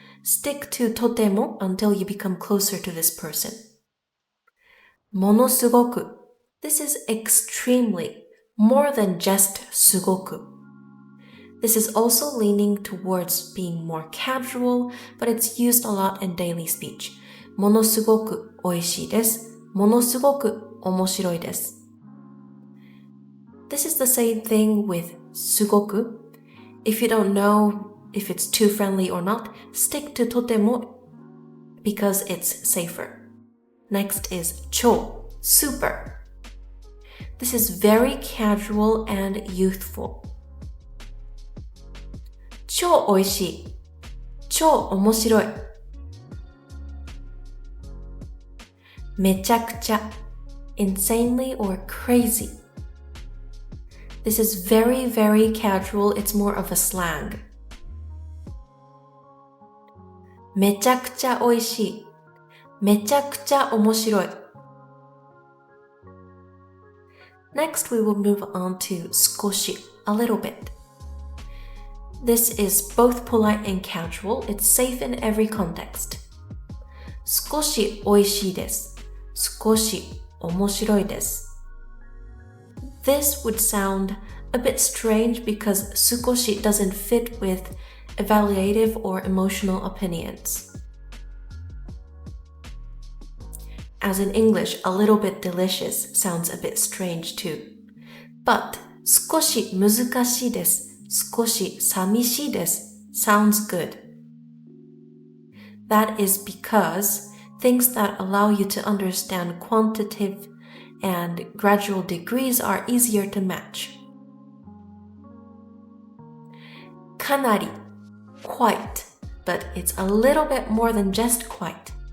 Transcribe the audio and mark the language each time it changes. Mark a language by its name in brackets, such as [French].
[English] Stick to とても until you become closer to this person. ものすごく This is extremely, more than just すごく. This is also leaning towards being more casual, but it's used a lot in daily speech. [Japanese] ものすごく美味しいです。ものすごく面白いです。 [English] This is the same thing with すごく. If you don't know if it's too friendly or not, stick to とても because it's safer. Next is 超 super. This is very casual and youthful. [Japanese] 超美味しい。超面白い。 [English] めちゃくちゃ insanely or crazy. This is very, very casual. It's more of a slang. [Japanese] めちゃくちゃ美味しい。めちゃくちゃ面白い。 [English] Next, we will move on to 少し a little bit. This is both polite and casual. It's safe in every context. [Japanese] 少し美味しいです。少し面白いです。 [English] This would sound a bit strange because 少し doesn't fit with evaluative or emotional opinions. As in English, a little bit delicious sounds a bit strange too. But [Japanese] 少し難しいです。少し寂しいです [English] sounds good. That is because things that allow you to understand quantitative and gradual degrees are easier to match. かなり quite, but it's a little bit more than just quite.